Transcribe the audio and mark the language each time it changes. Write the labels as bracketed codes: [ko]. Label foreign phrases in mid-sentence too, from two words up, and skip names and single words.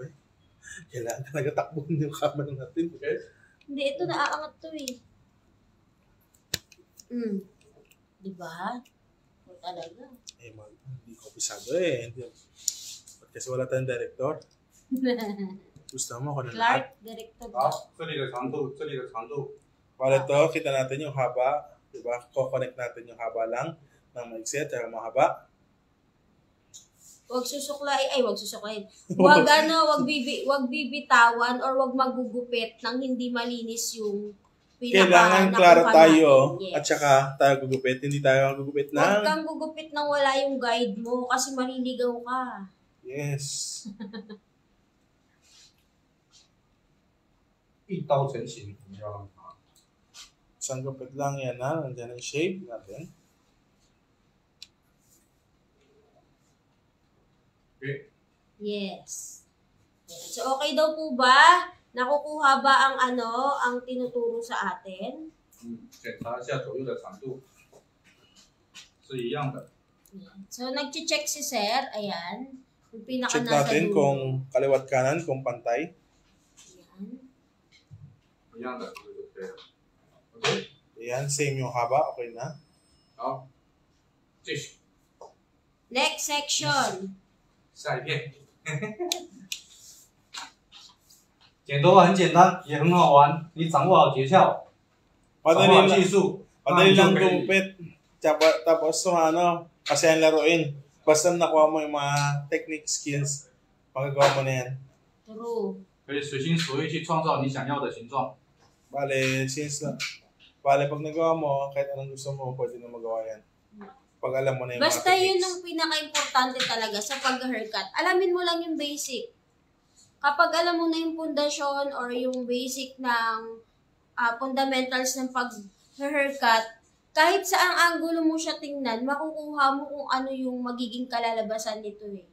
[tl] Kailangan talaga takbuhin yung camera natin. Okay? Hindi, ito naaangat to eh. Diba? O talaga. Eh, hindi ko pisado eh. Ba't kasi wala tayong director? Gusto mo ako na lahat. Clark, director. [zh] 好，这里的长度，这里的长度， [tl] Para to, kita natin yung haba. Diba? Ko-connect natin yung haba lang ng maiksi at saka mahaba. Wag susuklain. Wag bibitawan or wag magugupit nang hindi malinis yung Kailangan klaro nakuha tayo natin. Yes. at saka tayo gugupit. Hindi tayo gugupit Huwag ng... kang gugupit nang wala yung guide mo kasi maliligaw ka. Yes. [zh] 一刀成型，我们要让它。 [tl] Isang gupit lang yan ha. Nandiyan ang shape natin. Okay. Yes. So, okay daw po ba? Nakukuha ba ang tinuturo sa atin? [zh] 检查一下左右的长度，是一样的。 [tl] So, nag-check si Sir. Ayan. Yung pinaka Check nasa natin dulo. kung kaliwat kanan, kung pantay. Ayan. [zh] 一样的，这个就可以了。OK， [tl] Ayan, same yung haba. Okay na. [zh] 好，继续 [en] Next section. [zh] 下一遍。剪头发很简单，也很好玩，你掌握好诀窍，掌握好技术， [tl] Madali [zh] 那 [tl] lang [zh] 你就可以 [tl] gumupit. Tapos kasi ang laruin. Basta nakuha mo yung mga [en] technique skills, [tl] magagawa mo na yan. True. [zh] 可以随心所欲去创造你想要的形状。 [tl] Bale, pag nagawa mo, kahit anong gusto mo, pwede na magawa yan. Pag alam mo na yung Basta mga yun techniques. ang pinaka-importante talaga sa pag-haircut. Alamin mo lang yung basic. Kapag alam mo na yung pundasyon or yung basic ng fundamentals ng pag-haircut, kahit saang angulo mo siya tingnan, makukuha mo kung ano yung magiging kalalabasan nito eh.